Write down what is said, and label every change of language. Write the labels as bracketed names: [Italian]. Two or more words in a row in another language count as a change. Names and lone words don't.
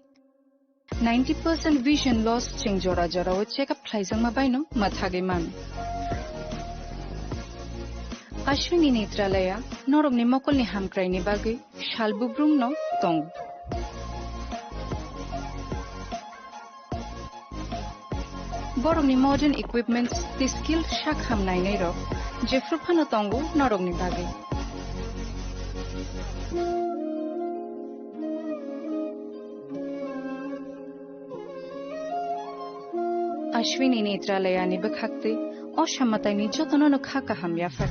[Kok Borok] 90% [English] vision loss [Kok Borok] cheng jora jora o [English] check up [Kok Borok] thaisang mabai no mathage mami. Ashwini Netralaya, norog ni mokol ni hamkrai ni bagi, shalbubrum no tong. Borok ni [English] modern equipments, [Kok Borok] the skill shak ham nai nei ro. Jeffru phano tongo norog ni bagi. Ashwini Netralaya ni bakhakte, o shamatai ni jotono no khaka ham yafar.